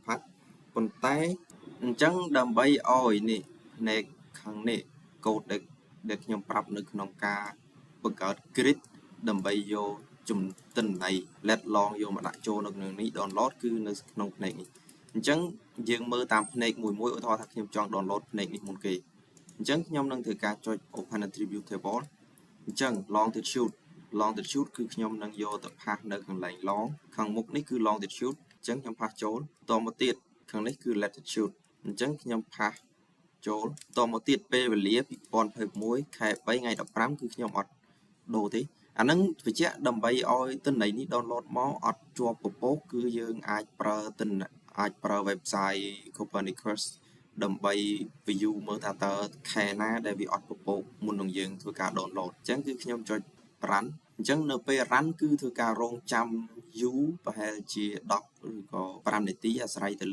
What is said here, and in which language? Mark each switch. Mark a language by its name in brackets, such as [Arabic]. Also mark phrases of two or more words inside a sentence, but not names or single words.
[Khmer] ផាត់ប៉ុន្តែអញ្ចឹងដើម្បីឲ្យនេះផ្នែកខាងនេះកូដដែលខ្ញុំប្រាប់នៅក្នុងការបង្កើត grid ដើម្បីយកជំទិន្នន័យ [English] let long [Khmer] យកមកដាក់ចូលនៅក្នុងនេះ download គឺនៅក្នុងផ្នែកនេះអញ្ចឹងយើងមើលតាមផ្នែកមួយឧទាហរណ៍ថាខ្ញុំចង់ download ផ្នែកនេះមុនគេអញ្ចឹងខ្ញុំនឹងធ្វើការចុច [English] open attribute table [Khmer] អញ្ចឹង longitude គឺខ្ញុំនឹងយកទៅផាសនៅកន្លែង long ខាងមុខនេះគឺ longitude អញ្ចឹងខ្ញុំផាសចូលតមកទៀតខាងនេះគឺ latitude អ ញ្ចឹងខ្ញុំផាសចូលតមកទៀតពេលវេលា2021ខែ 3 ថ្ងៃ 15 គឺខ្ញុំអត់ដូរទេអានឹងបញ្ជាក់ដើម្បីឲ្យទិន្នន័យនេះ download មកអត់ជាប់ពពកគឺយើងអាចប្រើ website Copernicus ដើម្បី view មើលថាតើខែណាដែលវាអត់ពពកមុននឹងយើងធ្វើការ download អញ្ចឹងគឺខ្ញុំចុច run អញ្ចឹងនៅពេល run គឺធ្វើការរងចាំយូរប្រហែលជា10ឬក៏5នាទីអាស្រ័យទៅ